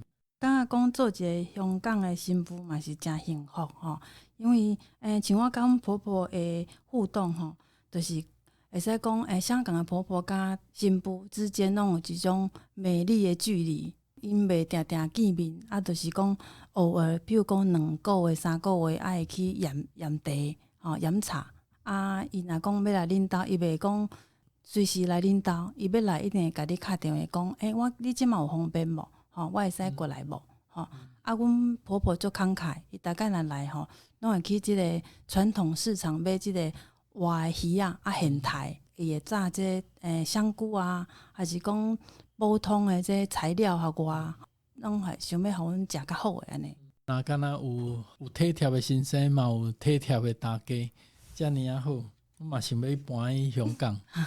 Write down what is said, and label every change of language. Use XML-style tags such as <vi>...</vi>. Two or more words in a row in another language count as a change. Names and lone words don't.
<nan>感觉讲做一个香港的新妇嘛是真幸福吼，因为像我甲阮婆婆的互动吼，就是会使讲香港的婆婆甲新妇之间拢有一种美丽的距离，因袂定定见面，啊，就是讲偶尔，比如讲2个月、3个月，爱去验茶验茶啊，伊若讲要来恁兜，伊袂讲随时来恁兜，伊要来一定会甲你敲电话讲，你即满有方便无？我会使过来无？啊，阮婆婆足慷慨，伊大概若来拢会去即个传统市场买即个活的鱼啊，现台，伊会炸即香菇啊，还是讲普通的即材料互我，拢系想要互阮食较好诶安尼。若敢若有体贴的先生，嘛有体贴的大家，遮尔啊好，我嘛想要搬去香港。</nan>